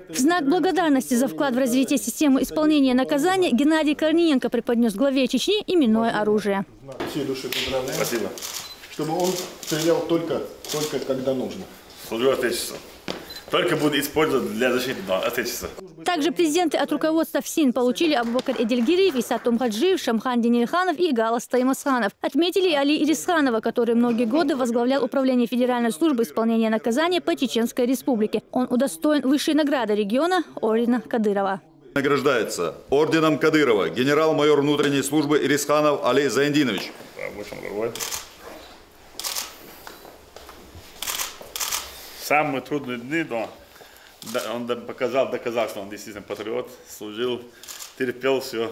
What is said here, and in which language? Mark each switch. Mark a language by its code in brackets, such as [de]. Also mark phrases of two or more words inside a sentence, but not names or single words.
[ru] В знак благодарности за вклад в развитие системы исполнения наказания Геннадий Корниенко преподнес главе Чечни именное оружие. Всей души поздравляю. Спасибо. Чтобы он стрелял только когда нужно. служу Отечеству. Только буду использовать для защиты Отечества. Также президенты от руководства ФСИН получили Абубакар Эдельгириев, Исатум Хаджиев, Шамхан Денирханов и Галас Таймасханов. Отметили Али Ирисханова, который многие годы возглавлял Управление Федеральной службы исполнения наказания по Чеченской Республике. Он удостоен высшей награды региона ордена Кадырова. Награждается орденом Кадырова генерал-майор внутренней службы Ирисханов Али Зайндинович. Самые трудные дни, но он доказал, что он действительно патриот, служил, терпел все.